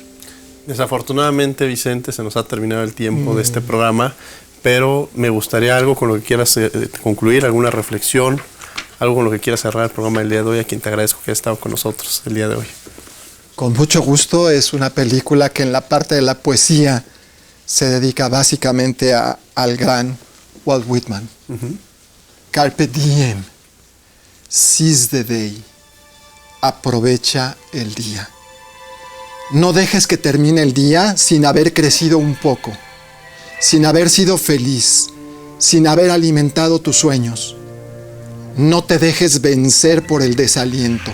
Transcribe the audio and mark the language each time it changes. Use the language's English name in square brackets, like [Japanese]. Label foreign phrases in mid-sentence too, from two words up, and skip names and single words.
[Spanish] Desafortunadamente, Vicente, se nos ha terminado el tiempo de este programa, pero me gustaría algo con lo que quieras concluir, alguna reflexión, algo con lo que quieras cerrar el programa del día de hoy, a quien te agradezco que hayas estado con nosotros el día de hoy. Con mucho gusto. Es una película que en la parte de la poesía se dedica básicamente al gran Walt Whitman. [Latin] Carpe diem, [English] seize the day, [Spanish] aprovecha el día. No dejes que termine el día sin haber crecido un poco, sin haber sido feliz, sin haber alimentado tus sueños. No te dejes vencer por el desaliento.